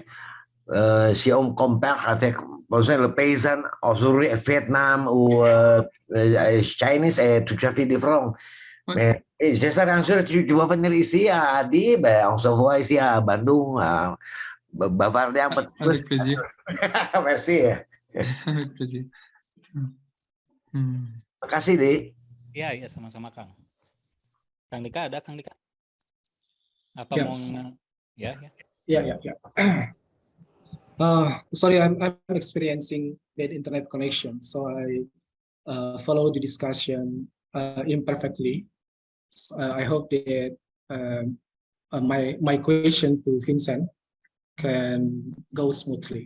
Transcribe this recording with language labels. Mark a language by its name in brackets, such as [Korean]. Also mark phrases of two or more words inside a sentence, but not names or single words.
[French] Si on compare avec par exemple, le paysan aujourd'hui Vietnam ou Chinese est tout à fait différent. Ouais. Mais j'espère un jour tu vas venir ici à Adi, ben, on se voit ici à Bandung, bavarder un peu plus. Avec plaisir. Merci. Avec plaisir. [Indonesian] Terima kasih, Di. Iya, iya sama-sama Kang. Kang Dika ada Kang Dika? Apa [English] Yes. [Indonesian] mau ya? [English] Yeah. Sorry, I'm experiencing bad internet connection, so I follow the discussion imperfectly. So, I hope that my question to Vincent can go smoothly.